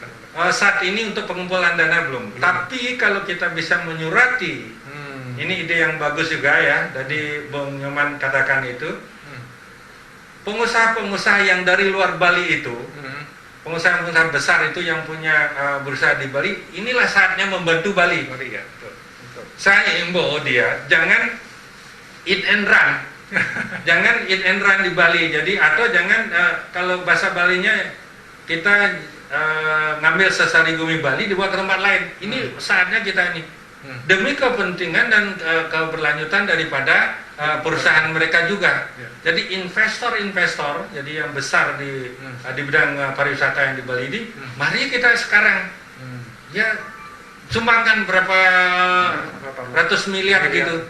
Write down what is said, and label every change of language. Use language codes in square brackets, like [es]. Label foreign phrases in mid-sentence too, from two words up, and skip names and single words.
[id] Saat ini untuk pengumpulan dana belum. Tapi kalau kita bisa menyurati, ini ide yang bagus juga ya. Tadi Bung Nyoman katakan itu, pengusaha-pengusaha yang dari luar Bali itu, pengusaha-pengusaha besar itu yang punya bursa di Bali, inilah saatnya membantu Bali. Saya imbau dia, jangan [en] eat and run. [id] Jangan [en] eat and run [id] di Bali. Jadi atau jangan kalau bahasa Balinya kita ngambil [ban] sesari gumi [id] Bali dibawa ke tempat lain. Ini saatnya kita ini demi kepentingan dan keberlanjutan daripada perusahaan mereka juga. Jadi investor-investor, jadi yang besar di bidang pariwisata yang di Bali ini, mari kita sekarang ya sumbangkan berapa ratus miliar gitu.